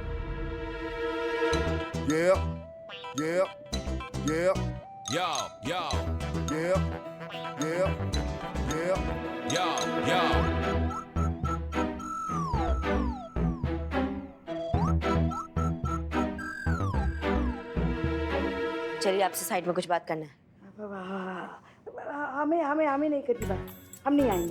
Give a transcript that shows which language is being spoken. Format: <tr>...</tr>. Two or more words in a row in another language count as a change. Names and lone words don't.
<hi>Yeah, yeah, yeah, Yo, yo, yeah, yeah, yeah. yo, yo. चलिए आपसे साइड में कुछ बात करना है। हमें हमें हमें नहीं करनी बात, हम नहीं आएंगे।</hi>